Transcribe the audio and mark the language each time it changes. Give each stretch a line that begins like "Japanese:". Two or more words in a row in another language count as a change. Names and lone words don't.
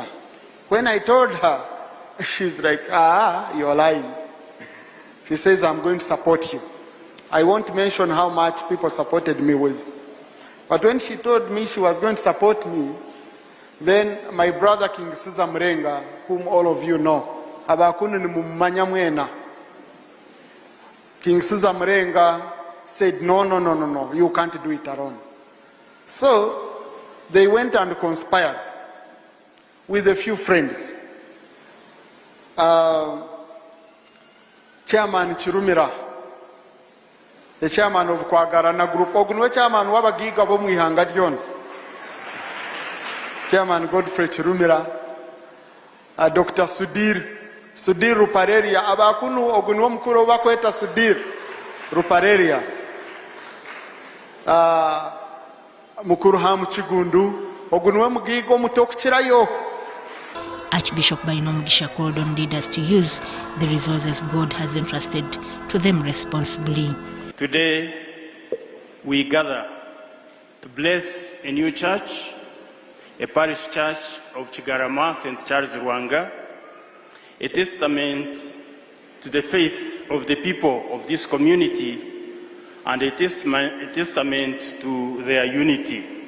English: When I told her, she's like, you're lying. She says, I'm going to support you. I won't mention how much people supported me with. But when she told me she was going to support me, then my brother King Siza Mrenga, whom all of you know,
Nyankole: abakunu ni mumanya mwena.
English: King Siza Mrenga said, no, you can't do it alone. So they went and conspired with a few friends. Chairman Chirumira, the chairman of Kwagarana Group, Ogunwe chairman Wabagiga Bomwihanga John, Chairman Godfrey Chirumira, Dr.
Nyankole: Sudir Rupareria, Abakunu Ogunwa Mkuro Wakweta Sudir Rupareria, Mukuruhamu Chigundu, Ogunwe Mugigo Mutokchirayo.
English: Archbishop Kyomugisha called on leaders to use the resources God has entrusted to them responsibly. Today, we gather to bless a new church, a parish church of Chigarama, St. Charles Rwanga, a testament to the faith of the people of this community and a testament to their unity.